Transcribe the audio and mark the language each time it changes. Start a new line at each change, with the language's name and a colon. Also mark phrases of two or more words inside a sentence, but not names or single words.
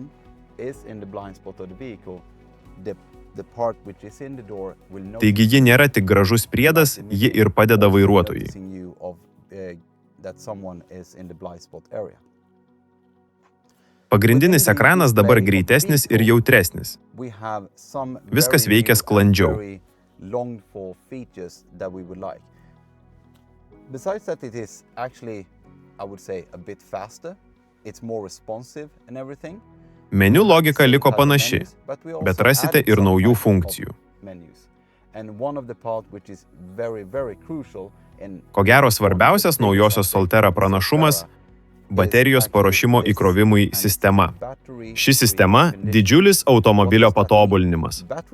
Lithuanian: Taigi ji nėra tik gražus priedas, ji ir padeda vairuotojui. Pagrindinis ekranas dabar greitesnis ir jautresnis. Viskas veikia sklandžiau.
English: Besides that, it is actually, I would say, a bit faster. It's more responsive and everything.
Lithuanian: Meniu logika liko panaši, bet rasite ir naujų funkcijų. Ko gero svarbiausias naujosios Solterra pranašumas – baterijos paruošimo įkrovimui sistema. Ši sistema – didžiulis automobilio patobulinimas.